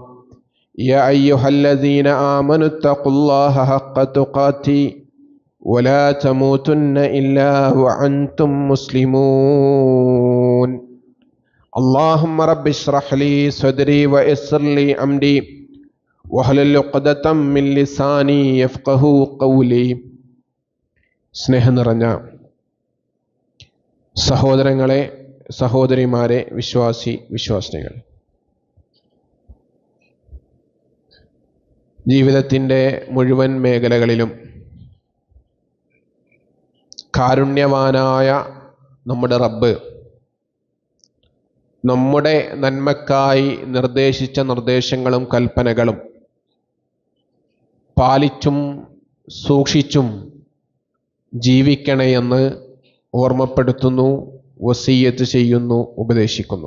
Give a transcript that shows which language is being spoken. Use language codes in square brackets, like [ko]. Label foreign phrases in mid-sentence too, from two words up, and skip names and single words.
[ar] يا أيها الذين آمنوا اتقوا الله حق تقاته ولا تموتن إلا وأنتم مسلمون. اللهم رب اشرح لي صدري ويسر لي أمري واحلل عقدة من لساني يفقهوا قولي. [ml] സ്നേഹം നിറഞ്ഞ സഹോദരങ്ങളെ, സഹോദരിമാരെ, വിശ്വാസിനികൾ, ജീവിതത്തിൻ്റെ മുഴുവൻ മേഖലകളിലും കാരുണ്യവാനായ നമ്മുടെ റബ്ബ് നമ്മുടെ നന്മക്കായി നിർദ്ദേശിച്ച നിർദ്ദേശങ്ങളും കൽപ്പനകളും പാലിച്ചും സൂക്ഷിച്ചും ജീവിക്കണമെന്ന് ഓർമ്മപ്പെടുത്തുന്നു, വസിയ്യത്ത് ചെയ്യുന്നു, ഉപദേശിക്കുന്നു.